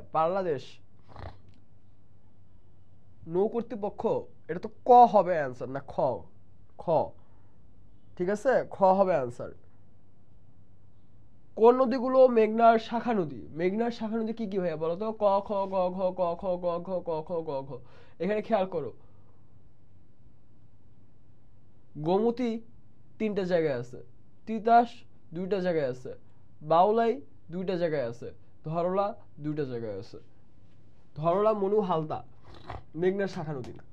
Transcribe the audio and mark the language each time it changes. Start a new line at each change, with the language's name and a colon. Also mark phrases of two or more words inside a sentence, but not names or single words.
Bangla: বাংলাদেশ নৌ কর্তৃপক্ষ। এটা তো ক হবে অ্যান্সার, না খ? খ, ঠিক আছে, খ হবে অ্যান্সার। কোন নদীগুলো মেঘনার শাখা নদী? মেঘনার শাখা নদী কি কি ভাইয়া বলো তো? ক খ গ ঘ ক খ গ ঘ ক খ গ ঘ। এখানে খেয়াল করো, গোমতী 3টা জায়গায় আছে, তিতাস 2টা জায়গায় আছে, বাউলাই 2টা জায়গায় আছে, ধরলা 2টা জায়গায় আছে। ধরলা মনু হালদা মেঘনার শাখা নদী না।